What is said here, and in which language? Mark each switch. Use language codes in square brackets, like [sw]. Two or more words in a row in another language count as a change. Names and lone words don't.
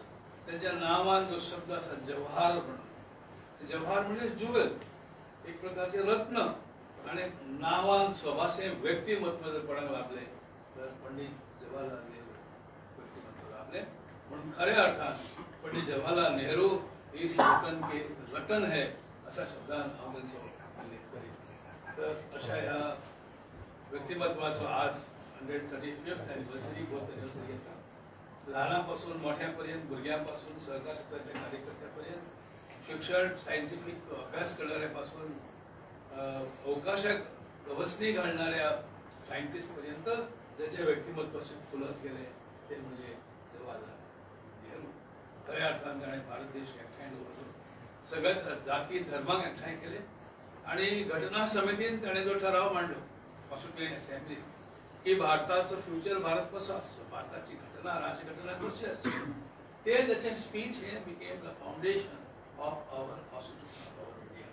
[kok] त्यांच्या नावान जो शब्द आसा जवाहर म्हणून जवाहर म्हणजे जुवेल एक प्रकारचे रत्न आणि नावान स्वभाचे व्यक्तिमत्व जर कोणाक लाभले तर पंडित जवाहरलाल नेहरू व्यक्तिमत्व लाभले म्हणून खऱ्या अर्थान पंडित जवाहरलाल नेहरू [hi] इस वतन के रतन है [kok] अशा शब्दान हांव तांचो उल्लेख करीन तर अशा ह्या व्यक्तिमत्वाचो आज [en] 135th anniversary both anniversary [kok] येता लहानापासून मोठ्यापर्यंत भुरग्यांपासून सहकार क्षेत्राच्या कार्यकर्त्यापर्यंत शिक्षण सायंटिफिक अभ्यास करणाऱ्यापासून अवकाशात गवसणी घालणाऱ्या सायंटिस्ट पर्यंत ज्याचे व्यक्तिमत्व फुलत गेले ते म्हणजे जवाहरलाल नेहरू खऱ्या अर्थान ताणें भारत देश एकठांय दवरलो सगळ्या जाती धर्मांक एकठांय केले आणि घटना समितीन ताणें जो ठराव मांडलो [en] constituent assembly [kok] की भारताचो फ्युचर भारत कसो आसचो, भारताची घटना राजघटना कशी आसची, ते त्याचे स्पीच [en] he became the foundation of our constitution of India.